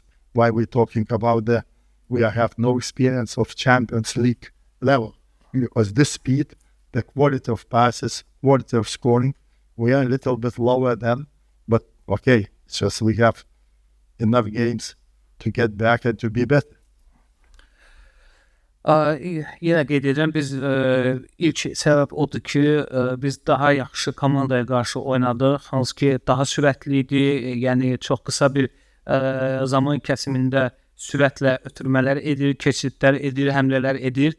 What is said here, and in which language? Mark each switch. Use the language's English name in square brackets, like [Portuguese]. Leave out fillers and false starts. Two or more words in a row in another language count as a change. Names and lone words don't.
[English] Why we're talking about we have no experience of Champions League level because this speed, the quality of passes, quality of scoring, we are a little bit lower than, but okay, it's just we have enough games to get back and to be better. [Azerbaijani] Yenə qeyd edirəm, biz ilk səbəb odur ki, biz daha yaxşı komandaya qarşı oynadıq, hansı ki daha sürətli idi, yəni çox qısa bir zaman kəsimində sürətlə ötürmələr edir, keçidlər edir, həmlələr edir.